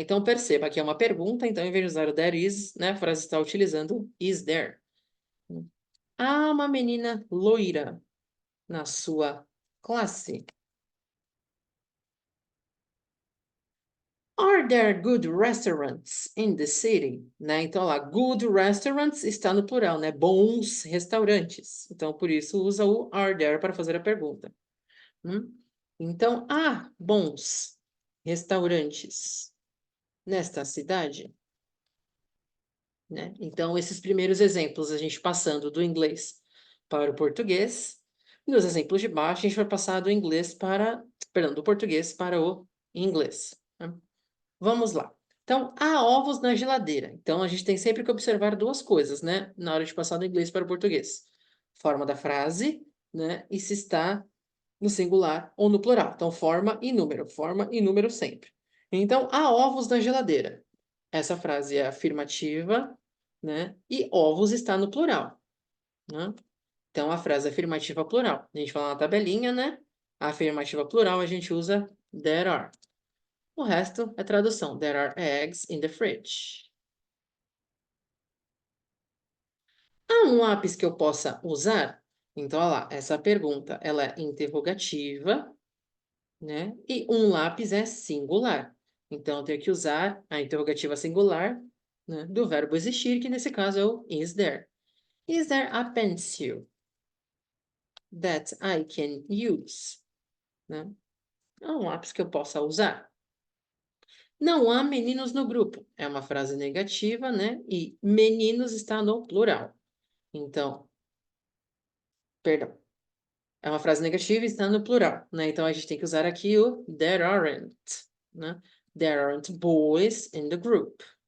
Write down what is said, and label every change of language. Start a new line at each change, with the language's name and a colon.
Portuguese: Então, perceba que é uma pergunta, então, em vez de usar o there is, né, a frase está utilizando
English: is there.
Portuguese: Há uma menina loira na sua classe.
English: Are there good restaurants in the city?
Portuguese: Né? Então, lá,
English: good restaurants
Portuguese: está no plural, né? Bons restaurantes. Então, por isso, usa o
English: are there
Portuguese: para fazer a pergunta. Então, há bons restaurantes nesta cidade? Né? Então, esses primeiros exemplos, a gente passando do inglês para o português. Nos exemplos de baixo, a gente vai passar do inglês para, perdão, do português para o inglês. Né? Vamos lá. Então, há ovos na geladeira. Então, a gente tem sempre que observar duas coisas, né? Na hora de passar do inglês para o português. Forma da frase, né? E se está no singular ou no plural. Então, forma e número sempre. Então, há ovos na geladeira. Essa frase é afirmativa, né? E ovos está no plural, né? Então, a frase afirmativa plural. A gente fala na tabelinha, né? A afirmativa plural a gente usa there are. O resto é tradução.
English: There are eggs in the fridge.
Portuguese: Há um lápis que eu possa usar? Então, olha lá, essa pergunta, ela é interrogativa, né? E um lápis é singular. Então, eu tenho que usar a interrogativa singular, né, do verbo existir, que nesse caso é o
English: is there. Is there a pencil that I can use?
Portuguese: Né? É um lápis que eu possa usar. Não há meninos no grupo. É uma frase negativa, né? E meninos está no plural. Então, perdão. É uma frase negativa e está no plural, né? Então, a gente tem que usar aqui o
English: there aren't,
Portuguese: né?
English: There aren't boys in the group.